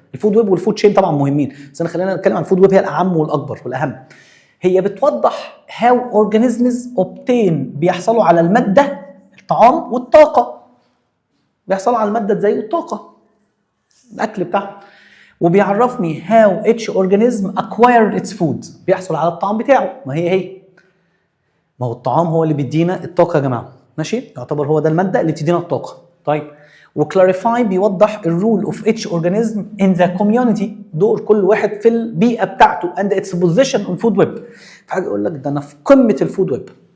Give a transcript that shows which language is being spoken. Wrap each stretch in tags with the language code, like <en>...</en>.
<ar>الفود ويب والفود تشين طبعا مهمين، بس انا خلينا نتكلم عن الفود ويب، هي الاعم والاكبر والاهم. هي بتوضح</ar> <en>how organisms obtain،</en> <ar>بيحصلوا على الماده الطعام والطاقه، بيحصلوا على الماده ازاي والطاقه الاكل بتاعهم.</ar> <en>وبيعرفني how each organism acquired its food،</en> <ar>بيحصل على الطعام بتاعه. ما هي ما هو الطعام هو اللي بيدينا الطاقه يا جماعه، ماشي؟ يعتبر هو ده الماده اللي بتدينا الطاقه.</ar> <en>طيب وكلاريفاي بيوضح الرول of each organism in the community،</en> <ar>دور كل واحد في البيئه بتاعته</ar> <en>and its position on food web.</en> <ar>فحاجه يقول لك ده انا في قمه الفود ويب.</ar>